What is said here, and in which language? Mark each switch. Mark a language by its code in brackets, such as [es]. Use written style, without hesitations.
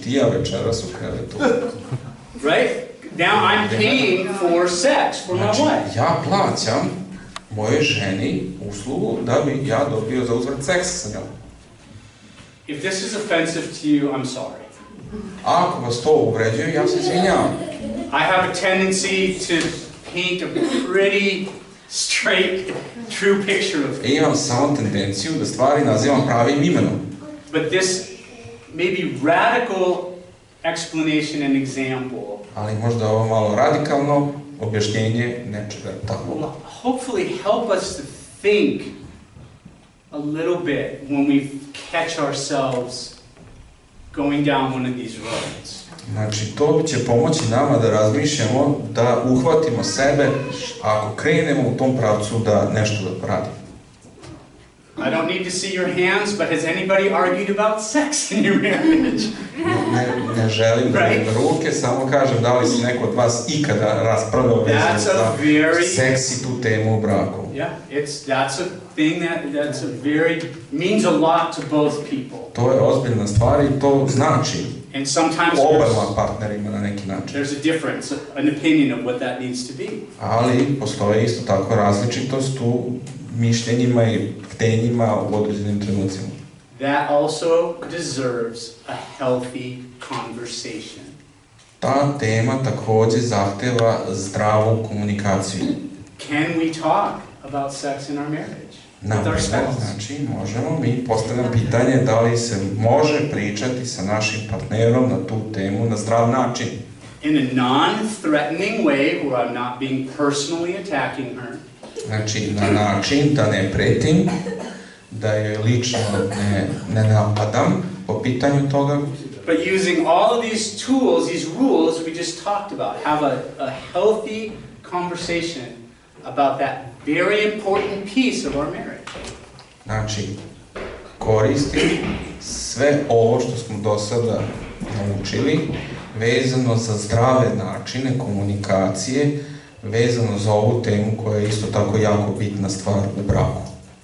[sr] Ti ja večeras u krevetu. [en] Right? Now I'm paying for sex for my wife. [sr] Ja plaćam mojoj ženi uslugu da bi ja dobio za uzvrat seks sa njom. [en] If this is offensive to you, I'm sorry. [sr] Ako vas to uvređuje, ja se izvinjavam. [en] I have a tendency to paint a pretty straight, true picture of it. [sr] Imam samo tendenciju da stvari nazivam pravim imenom. [en] But this maybe radical explanation and example, [sr] ali možda ovo malo radikalno objašnjenje nečega tako. [en] Hopefully help us to think a little bit when we catch ourselves going down one of these roads. [sr] Znači, to će pomoći nama da razmišljamo, da uhvatimo sebe ako krenemo u tom pravcu da nešto radimo. [en] I don't need to see your hands, but has anybody argued about sex in your marriage? [sr] Ne želim da vidim ruke, samo kažem da li si neko od vas ikada raspravljao vezano za seks i tu temu u braku. [en] Yeah, that's a thing that's a very means a lot to both people. [sr] To je ozbiljna stvar i to znači [en] and sometimes [sr] obama partnerima na neki način. [en] There's a difference, an opinion of what that needs to be. [sr] Ali postoji isto tako različitost u mišljenjima i htenjima u određenim trenucima. [en] That also deserves a healthy conversation. [sr] Ta tema takođe zahteva zdravu komunikaciju. [en] Can we talk about sex in our marriage? [sr] Znači, možemo mi postavljamo pitanje da li se može pričati sa našim partnerom na tu temu na zdrav način. [en] In a non-threatening way, where I'm not being personally attacking her. [sr] Znači, na način da ne pretim, da je lično ne napadam po pitanju toga. [en] But using all of these tools, these rules we just talked about, have a healthy conversation about that very important piece of our marriage. [sr] Znači, koristim sve ovo što smo do sada naučili, vezano za zdrave načine komunikacije, vezano za ovu temu koja je isto tako jako bitna stvar u braku.